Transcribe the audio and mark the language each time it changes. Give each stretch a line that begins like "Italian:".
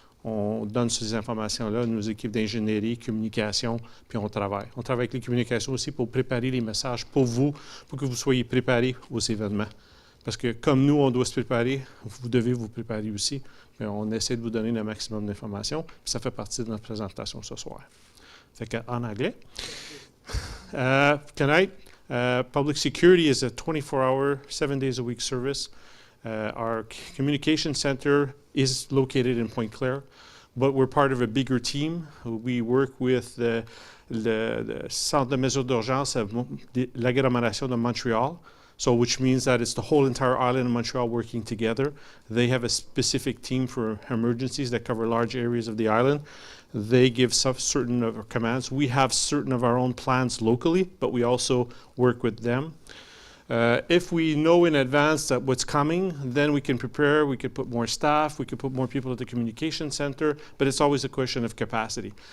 French: On donne ces informations-là à nos équipes d'ingénierie, communication, puis on travaille. On travaille avec les communications aussi pour préparer les messages pour vous, pour que vous soyez préparés aux événements. Parce que comme nous, on doit se préparer, vous devez vous préparer aussi. Mais on essaie de vous donner le maximum d'informations. Ça fait partie de notre présentation ce soir. Fait qu'en anglais.
English: Tonight, public security is a 24-hour, 7 days a week service. Our communication center is located in Pointe-Claire, but we're part of a bigger team. We work with le centre de mesures d'urgence de l'agglomération de Montréal. So which means that it's the whole entire island of Montreal working together. They have a specific team for emergencies that cover large areas of the island. They give certain of our commands. We have certain of our own plans locally, but we also work with them. If we know in advance that what's coming, then we can prepare, we could put more staff, we could put more people at the communication center, but it's always a question of capacity.